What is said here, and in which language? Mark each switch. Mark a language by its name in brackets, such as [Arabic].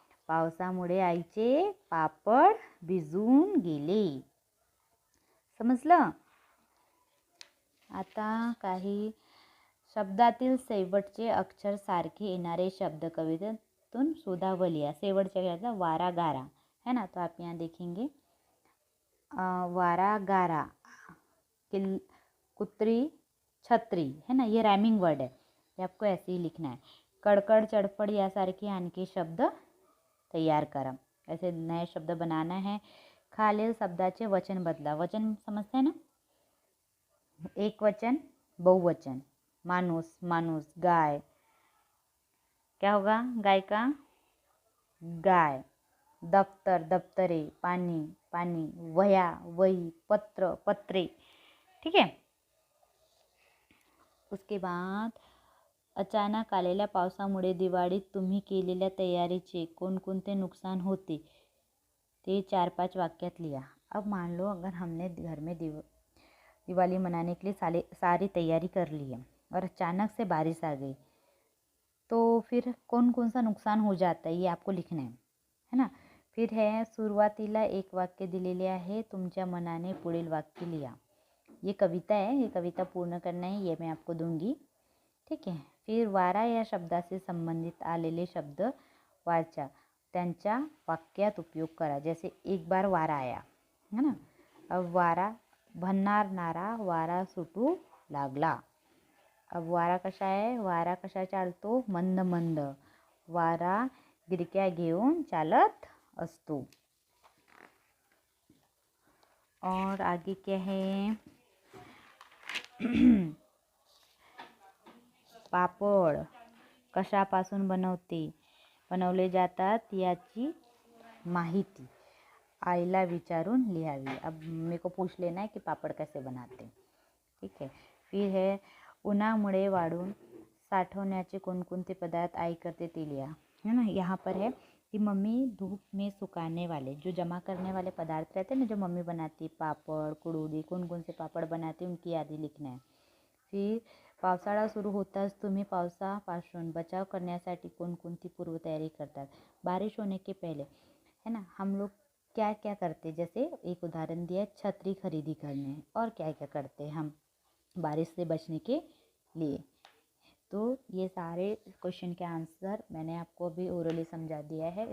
[Marathi] पावसामुळे आईचे पापड भिजून गेले. समजलं? आता काही शब्दातील शेवटचे अक्षर सारखे येणारे शब्द कवितेतून शोधा व लिहा. शेवटच्या याचा [Hindi] वारा गारा है ना, तो आप यहाँ देखेंगे. वारा गारा, कुतरी छत्री है ना, ये राइमिंग वर्ड है, ये आपको ऐसे ही लिखना है. [Marathi] कड़कड़ चड़पड़ यासारखे आणखी शब्द तैयार करा. [Hindi] ऐसे नए शब्द बनाना है. [Marathi] खालील शब्दाचे वचन बदला. [Hindi] वचन समजते हैं ना, एक वचन, बहुवचन. मानुस, मानुस, गाय, क्या होगा गाय का? गाय. दफ्तर, दफ्तरे. पानी, पानी. वह्या, वही. पत्र, पत्रे. ठीक है. उसके बाद [Marathi] अचानक आलेल्या पावसामुळे दिवाळीत तुम्ही केलेल्या तयारीचे कोणकोणते नुकसान होते ते 4-5 वाक्यात लिहा. [Hindi] अब मान लो अगर हमने घर में दिवाली मनाने के लिए सारी तैयारी कर ली है और अचानक से बारिश आ गई, तो फिर कौन कौन सा नुकसान हो जाता है ये आपको लिखना है ना. [Marathi] फिर है सुरुवातीला एक वाक्य दिलेले आहे, तुमच्या मनाने पुढील वाक्य लिहा. [Hindi] ये कविता है, ये कविता पूर्ण करना है, ये मैं आपको दूंगी. ठीक है. [Marathi] फिर वारा या शब्दाशी संबंधित आलेले शब्द वाचा, त्यांच्या वाक्यात उपयोग करा. [Hindi] जैसे एक बार वारा आया है ना. [Marathi] अब वारा भन्नारणारा वारा सुटू लागला. अब वारा कशा आहे, वारा कशा चालतो, मंद मंद. वारा गिरक्या घेऊन चालत असतो. [Hindi] और आगे क्या है, [Marathi] पापड कशापासून बनवले जातात याची माहिती आईला विचारून लिहावी. [Hindi] अब मेरे को पूछ लेना है कि पापड़ कैसे बनाते. ठीक है. [Marathi] फिर है उन्हामुळे वाळून साठवण्याचे कोणकोणते पदार्थ आई करते ते लिहा. [Hindi] है ना. यहाँ पर है कि मम्मी धूप में सुखाने वाले जो जमा करने वाले पदार्थ रहते हैं ना, जो मम्मी बनाती, पापड़, कुरडई, कौन कौन से पापड़ बनाती उनकी यादी लिखना है. [Marathi] फिर पावसाळा सुरू होताच तुम्ही पावसापासून बचाव करण्यासाठी कोणकोणती पूर्वतयारी करतात. [Hindi] बारिश होने के पहले है ना हम लोग क्या क्या करते, जैसे एक उदाहरण दिया, छतरी खरीदी करने. और क्या क्या करते हैं हम बारिश से बचने के लिए. तो ये सारे क्वेश्चन के आंसर मैंने आपको अभी ओरली समझा दिया है.